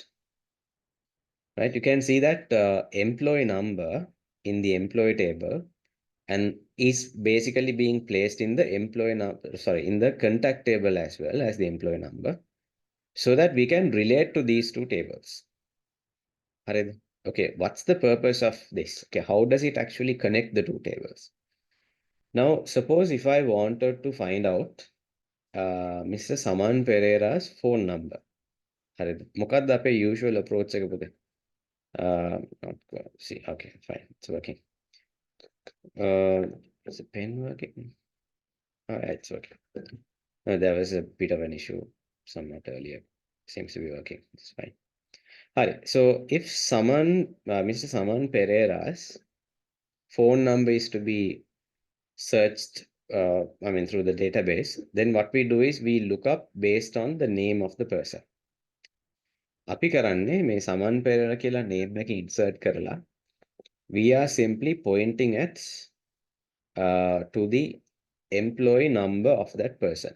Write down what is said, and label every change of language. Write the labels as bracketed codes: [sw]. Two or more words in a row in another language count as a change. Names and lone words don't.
[en] Right, you can see that employee number in the employee table and is basically being placed in the employee number, sorry, in the contact table as well as the employee number, so that we can relate to these two tables. Okay, what's the purpose of this? Okay, how does it actually connect the two tables? Now suppose if I wanted to find out Mr. Saman Pereira's phone number. [si] මොකක්ද අපේ [en] usual approach [si] එක පුතේ? [en] Not see. Okay, fine. It's working. Is the pen working? All right, it's working. No, there was a bit of an issue somewhat earlier. Seems to be working. It's fine. All right. So if someone, Mr. Saman Pereira's phone number is to be searched, through the database, then what we do is we look up based on the name of the person. [si] අපි කරන්නේ මේ සමන් පෙරේරා කියලා [en] name එක insert කරලා we are simply pointing at to the employee number of that person.